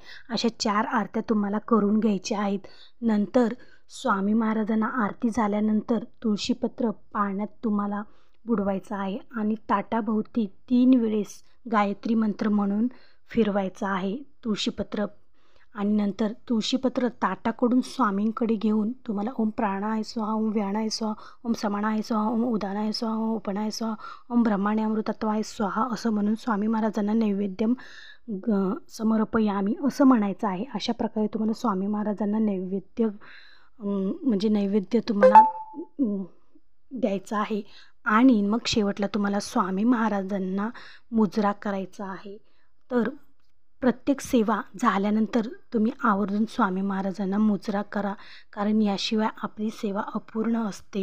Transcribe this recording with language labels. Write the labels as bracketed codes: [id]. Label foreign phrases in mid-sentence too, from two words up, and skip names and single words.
[mr] अशा 4 आरत्या तुम्हाला करून घ्यायच्या आहेत. नंतर स्वामी महाराजांना आरती झाल्यानंतर तुळशीपत्र पाण्यात तुम्हाला बुडवायचं आहे आणि ताटाभोवती 3 वेळेस गायत्री मंत्र म्हणून फिरवायचं आहे तुळशीपत्र. आणि नंतर तुळशीपत्र ताटाकडून स्वामींकडे घेऊन तुम्हाला [sa] ओम प्राणाय स्वाहा, ओम व्यानाय स्वाहा, ओम समानाय स्वाहा, ओम उदानाय स्वाहा, ओम उपनाय स्वाहा, ओम ब्रह्माण्य अमृतत्वाय स्वाहा [mr] असं म्हणून स्वामी महाराजांना [sa] नैवेद्यम समर्पयामी [mr] असं म्हणायचं आहे. अशा प्रकारे तुम्हाला स्वामी महाराजांना नैवेद्य म्हणजे नैवेद्य तुम्हाला द्यायचा आहे. आणि मग शेवटला तुम्हाला स्वामी महाराजांना मुजरा करायचा आहे. तर प्रत्येक सेवा झाल्यानंतर तुम्ही आवर्जून स्वामी महाराजांना मुजरा करा, कारण याशिवाय आपली सेवा अपूर्ण असते.